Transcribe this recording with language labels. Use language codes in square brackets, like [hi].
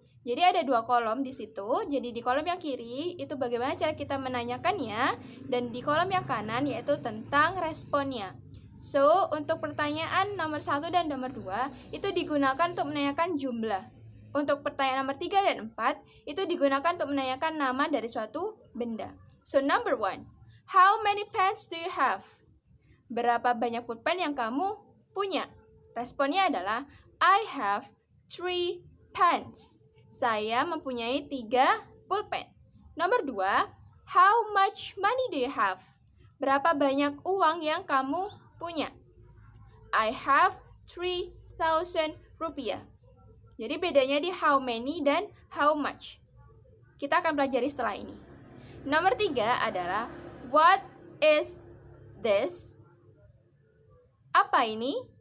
[id] Jadi ada dua kolom di situ. Jadi di kolom yang kiri itu bagaimana cara kita menanyakannya, dan di kolom yang kanan yaitu tentang responnya. So, untuk pertanyaan nomor 1 dan nomor 2 itu digunakan untuk menanyakan jumlah. Untuk pertanyaan nomor 3 dan 4 itu digunakan untuk menanyakan nama dari suatu benda. [en] So, number 1, how many pens do you have? [id] Berapa banyak pulpen yang kamu punya? Responnya adalah [en] I have 3 pens. [id] Saya mempunyai 3 pulpen. [en] Nomor 2, how much money do you have? [id] Berapa banyak uang yang kamu punya? [en] I have 3,000 rupiah. [id] Jadi bedanya di how many dan how much. Kita akan pelajari setelah ini. Nomor 3 adalah [en] what is this? [id] Apa ini?